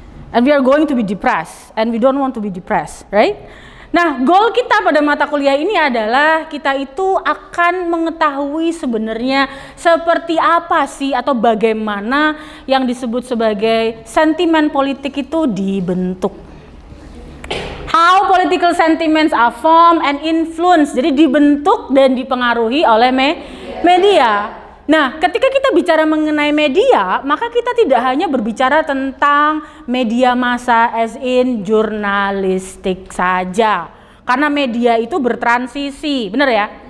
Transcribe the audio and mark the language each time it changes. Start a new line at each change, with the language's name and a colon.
English: And we are going to be depressed, and we don't want to be depressed, right?
Indonesian: Nah, goal kita pada mata kuliah ini adalah kita itu akan mengetahui sebenarnya seperti apa sih atau bagaimana yang disebut sebagai sentimen politik itu dibentuk.
English: How political sentiments are formed and influenced.
Indonesian: Jadi dibentuk dan dipengaruhi oleh media. Nah, ketika kita bicara mengenai media, maka kita tidak hanya berbicara tentang media massa as in jurnalistik saja. Karena media itu bertransisi, benar ya?